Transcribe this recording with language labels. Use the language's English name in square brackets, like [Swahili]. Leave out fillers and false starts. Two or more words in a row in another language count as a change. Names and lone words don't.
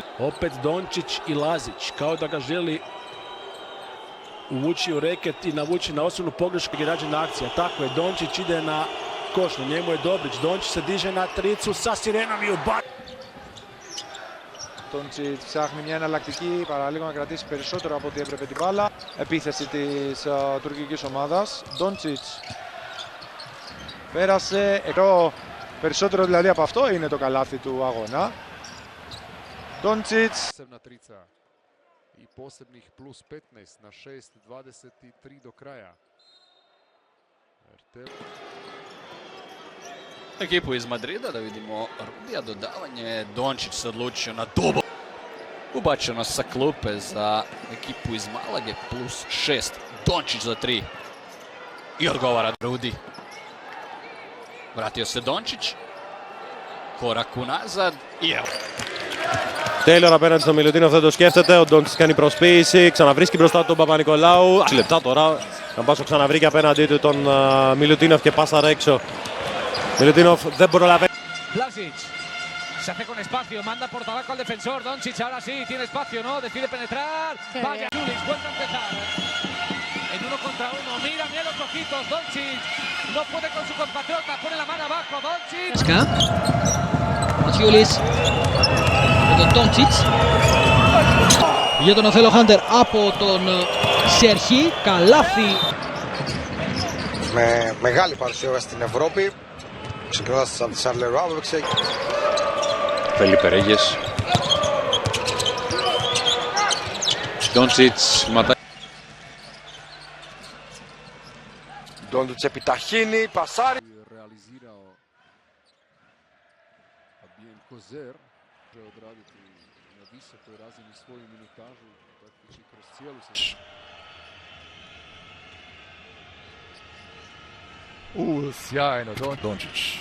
[Croatian] Opet Doncic i Lazić, kao da ga želi uvući u reket i navući na osobnu pogrešku i rađena akcija. Tako je, Doncic ide na koš, na njemu je Dobrić. Doncic se diže na tricu sa sirenom i ubaci. [Greek] Doncic ψάχνει μια εναλλακτική, παραλίγο να κρατήσει περισσότερο από ό,τι έπρεπε την μπάλα. Επίθεση της τουρκικής ομάδας. Doncic πέρασε, περισσότερο δηλαδή από αυτό είναι το καλάθι του αγώνα. Doncic. [Croatian] Posebna trica i posebnih plus 15 na 6:23 do kraja. Ekipu iz Madrida da vidimo Rudija, dodavanje, Doncic se odlučio na dubo. Ubačeno sa klupe za ekipu iz Malage, plus 6, Doncic za 3. I odgovara Rudi. Vratio se Doncic, korak unazad i evo. [Greek] Taylor απέναντι στο Μιλουτίνοφ, δεν το σκέφτεται. Ο Ντόντσιτς κάνει προσποίηση, ξαναβρίσκει μπροστά του τον Παπα-Νικολάου. 6 λεπτά τώρα. Καμπάσο ξαναβρήκε απέναντί του τον Μιλουτίνοφ και πάσαρα έξω. Μιλουτίνοφ δεν προλαβαίνει. [Spanish] Blasic se hace con espacio, manda por tabaco al defensor. Doncic ahora sí, tiene espacio, ¿no? Decide penetrar. Vaya, Julius, vuelve a empezar. En 1 contra 1, mira los ojitos. Doncic no puede con su compatriota, pone la mano abajo. Doncic. [Greek] Ματσιούλης με τον Doncic για τον Οθέλο Χάντερ από τον Σέρχη, καλάθι. Με μεγάλη παρουσία στην Ευρώπη, ξεκινώντας από τη Σαρλερουά, έπαιξε. Φελίπε Ρέγες. Doncic ματά. Doncic επιταχύνει, πασάρι. [Croatian] Kozer može odraditi na visokoj razini svoju minutažu, taktiči kroz cijelu sezonu. Sjajno, Doncic.